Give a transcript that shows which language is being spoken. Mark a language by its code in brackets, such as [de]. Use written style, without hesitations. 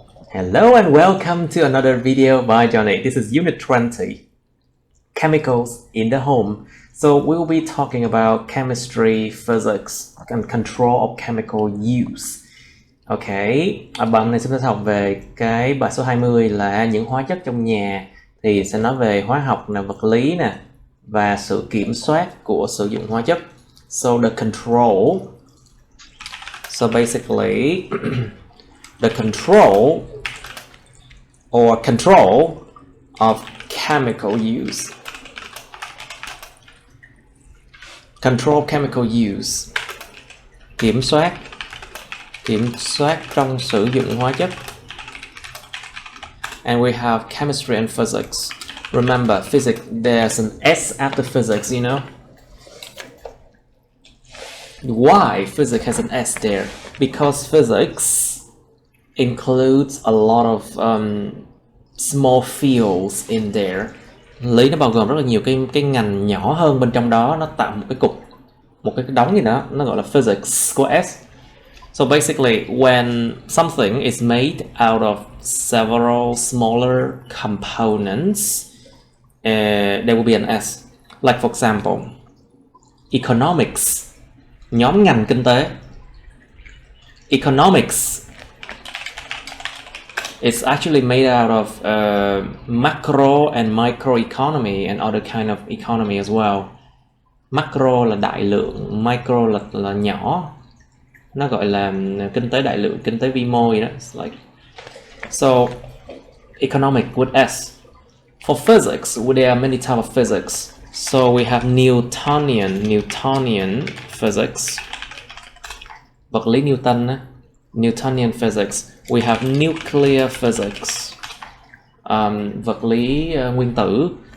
[en] Hello and welcome to another video by Johnny. This is Unit 20, Chemicals in the Home. So we'll be talking about chemistry, physics, and control of chemical use. [vi] Ok, bài này chúng ta học về cái bài số 20 là những hóa chất trong nhà. Thì sẽ nói về hóa học, nè, vật lý nè, và sự kiểm soát của sử dụng hóa chất. [en] So the control. So basically, the control or control of chemical use. Control chemical use. [vi] Kiểm soát trong sử dụng hóa chất. [en] And we have chemistry and physics. Remember, physics, there's an S after physics, you know? Why physics has an S there? Because physics includes a lot of small fields in there. [vi] Lý nó bao gồm rất là nhiều cái ngành nhỏ hơn bên trong đó, nó tạo một cái cục, một cái đống gì đó, nó gọi là physics của S. [en] So basically, when something is made out of several smaller components, there will be an S. Like for example, economics, [vi] nhóm ngành kinh tế. [en] Economics it's actually made out of macro and microeconomy and other kind of economy as well. [vi] Macro là đại lượng, micro là nhỏ. Nó gọi là kinh tế đại lượng, kinh tế vi mô vậy đó. [en] It's like, so economic with S. For physics, there are many types of physics. So we have Newtonian physics. [vi] Vật lý Newton á. [en] Newtonian physics. We have nuclear physics, [vi] vật lý nguyên tử.